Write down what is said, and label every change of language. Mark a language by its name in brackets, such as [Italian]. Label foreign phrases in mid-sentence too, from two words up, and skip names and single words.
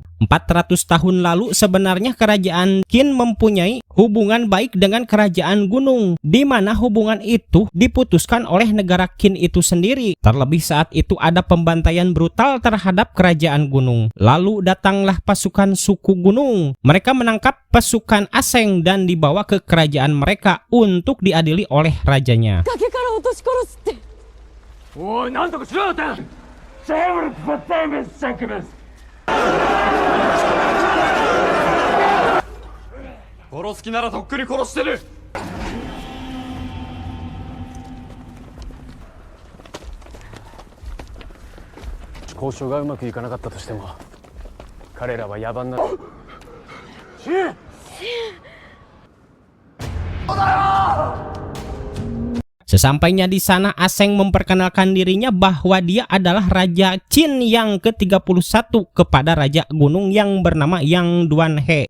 [Indonesian] 400 tahun lalu sebenarnya kerajaan Qin mempunyai hubungan baik dengan kerajaan gunung, di mana hubungan itu diputuskan oleh negara Qin itu sendiri. Terlebih saat itu ada pembantaian brutal terhadap kerajaan gunung. Lalu datanglah pasukan suku gunung. Mereka menangkap pasukan Aseng dan dibawa ke kerajaan mereka untuk diadili oleh rajanya. [Japanese] おい、なんとかしろよ、テン。殺す気ならとっくに殺してる。交渉がうまくいかなかったとしても彼らは野蛮な [Indonesian] Sesampainya di sana, Aseng memperkenalkan dirinya bahwa dia adalah Raja Qin yang ke-31 kepada Raja Gunung yang bernama Yang Duanhe.